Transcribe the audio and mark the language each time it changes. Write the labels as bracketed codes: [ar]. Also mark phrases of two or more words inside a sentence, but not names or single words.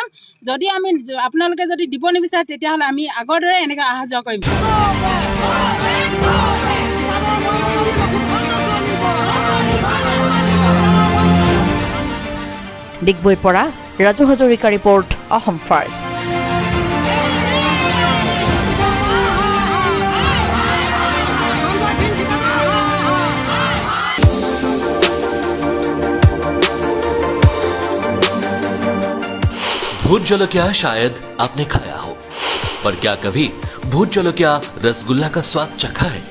[as] যদি আপোনালোকে যদি দিব নিবিচাৰে, তেতিয়াহ'লে আমি আগৰ দৰে এনেকৈ অহা যোৱা কৰিম। ডিগবৈৰ পৰা ৰাজু হাজৰিকা ৰিপৰ্ট, অসম ফাৰ্ষ্ট। [hi] भूत जलकिया शायद आपने खाया हो, पर क्या कभी भूत जलकिया रसगुल्ला का स्वाद चखा है?